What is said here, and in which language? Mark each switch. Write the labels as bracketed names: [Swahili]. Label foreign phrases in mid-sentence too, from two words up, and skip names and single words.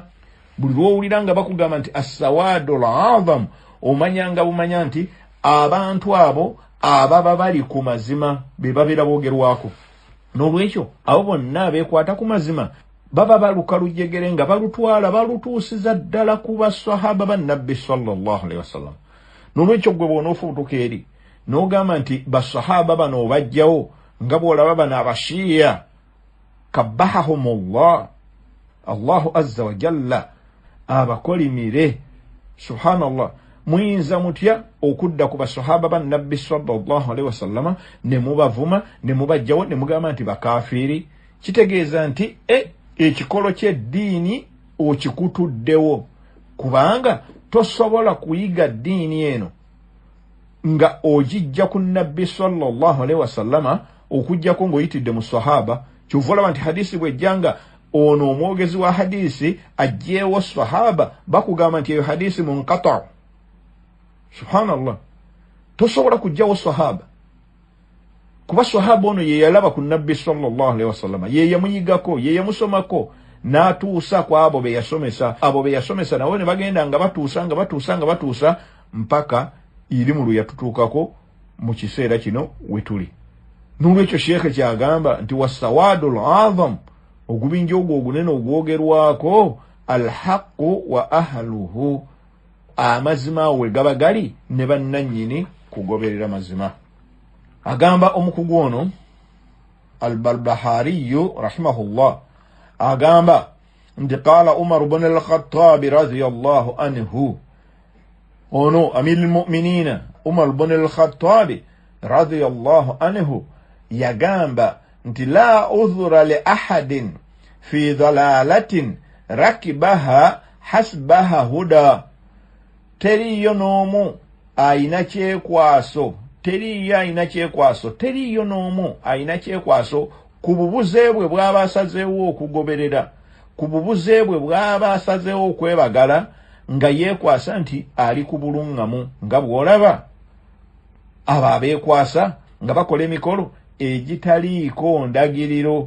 [Ganda] Buli lwowulira nga bakugamba nti [Arabic] السواد الأعظم [Ganda] omanyanga bumanya nti abantu abo ababa bali ku mazima be babeera boogerwako. N'olwekyo abo bonna abeekwata ku mazima baba baluka lujegere nga balutwala balutuusiza ddala ku basahaba ba nabbi [Arabic] صلى الله عليه وسلم. [Ganda] N'olwekyo gwe bw'onoofubutuka eri n'ogamba nti basahaba bano obajjawo nga bw'olaba bano abashiya kabbahahumullah [Arabic] الله عز وجل [Ganda] abakolimire. Subhanallah, muyinza mutya okudda ku basahaba ba nabbi [Arabic] صلى الله عليه وسلم [Ganda] ne mubavuma ne mubajjawo ne mugamba nti bakafiri? Kitegeeza nti ekikolo ky'eddiini okikutuddewo, kubanga tosobola kuyiga ddiini eno nga ogijja ku nabbi [Arabic] صلى الله عليه وسلم [Ganda] okujjako ng'oyitidde mu sahaba. Kyova olaba nti hadisi bw'ejjanga ono omwogezi wa hadisi ajjeewo sahaba bakugamba nti eyo hadisi munqata. Subhanallah, tosobola kujjawo sahaba kuba sahaba ono ye yalaba ku nabbi [Arabic] صلى الله عليه وسلم, [Ganda] ye yamuyigako, ye yamusomako n'atuusa ku abo be yasomesa. Abo be yasomesa nawe ne bagenda nga batuusa mpaka irimu lwe yatutuukako mu kiseera kino we tuli. N'olwekyo sheekhe kyagamba nti [Arabic] والسواد الأعظم [Ganda] ogubinja ogwo ogunene ogwogerwako [Arabic] الحق وأهله [Ganda] amazima we gaba gali ne bannannyini kugoberera mazima. Agamba omukugu ono al-Barbahariyu rahimahullah agamba nti [Arabic] قال عمر بن الخطاب رضي الله عنه, ono أمير المؤمنين عمر بن الخطاب رضي الله عنه [Ganda] yagamba nti [Arabic] لا عذر لأحد في ضلالة ركبها حسبها هدى. [Ganda] Teriyo n'omu ayina kyekwaso, teriyo n'omu ayina kyekwaso ku bubuze bwe bw'aba asazeewo okugoberera, ku bubuze bwe bw'aba asazeewo okwebagala nga yeekwasa nti ali ku buluŋŋamu, nga bw'olaba abo abeekwasa nga bakola emikolo egitaliiko ndagiriro.